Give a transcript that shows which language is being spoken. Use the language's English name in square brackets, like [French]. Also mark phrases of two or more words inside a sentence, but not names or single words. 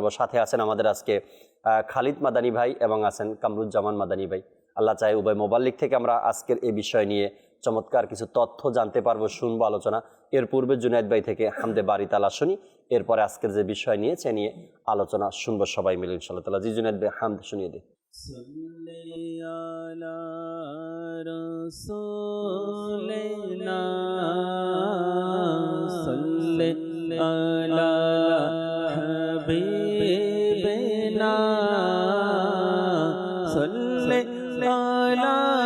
[Bangla] সাথে আছেন আমাদের আজকে খালিদ মাদানী ভাই এবং আছেন কামরুজ্জামান মাদানী ভাই। আল্লাহ চাই উভয় মোবাল্লিক থেকে আমরা আজকের এই বিষয় নিয়ে চমৎকার কিছু তথ্য জানতে পারবো, শুনবো আলোচনা। এর পূর্বে জুনায়েদ ভাই থেকে [Urdu] حمد باری تعالیٰ [Bangla] শুনি, এরপরে আজকের যে বিষয় নিয়েছে নিয়ে আলোচনা শুনবো সবাই মিলে [Arabic] إن شاء الله تعالى. [Bangla] জি জুনায়েদ ভাই, হামদ শুনিয়ে দিই। [Arabic] صلی علی رسولنا صلی علی حبیبنا صلی علی